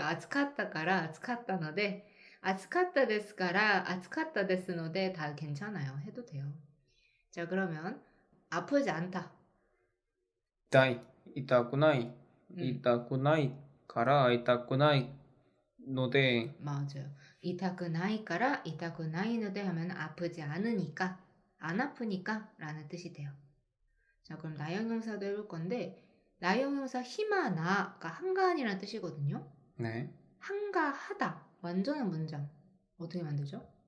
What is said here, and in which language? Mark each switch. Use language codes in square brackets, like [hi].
[ko] 아츠카타까라 아츠카타노데 아츠카타 데스까라 아츠카타 데스노데 다 괜찮아요. 해도 돼요. 자, 그러면 아프지 않다. [ja] 痛い痛くない痛くないから痛くないので [ko] 맞아요. 이타쿠나이까라 이타쿠나이노데 하면 아프지 않으니까, 안 아프니까 라는 뜻이 돼요. 자, 그럼 나형용사도 해볼 건데, 나형용사 히마나가 한가한이라는 뜻이거든요. 네. 한가하다. 완전한 문장. 어떻게 만들죠?